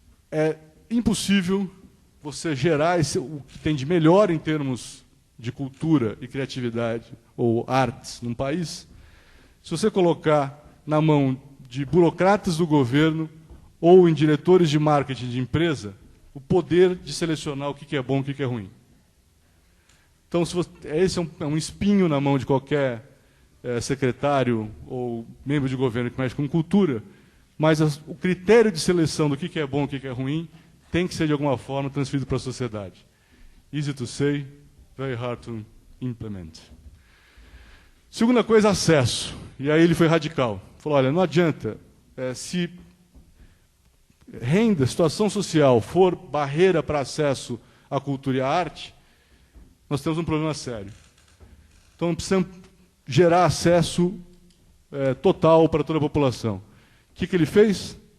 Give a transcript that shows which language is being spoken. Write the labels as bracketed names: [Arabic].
[Portuguese] É impossível você gerar o que tem de melhor em termos de cultura e criatividade ou artes num país, se você colocar na mão de burocratas do governo ou em diretores de marketing de empresa o poder de selecionar o que é bom e o que é ruim. Então, esse é um espinho na mão de qualquer secretário ou membro de governo que mexe com cultura, mas o critério de seleção do que é bom e o que é ruim tem que ser, de alguma forma, transferido para a sociedade. [English] Easy to say, very hard to implement. [Portuguese] Segunda coisa, acesso. E aí ele foi radical. Falou, olha, não adianta, se renda, situação social for barreira para acesso à cultura e à arte, nós temos um problema sério. Então, precisamos gerar acesso total para toda a população. O que ele fez?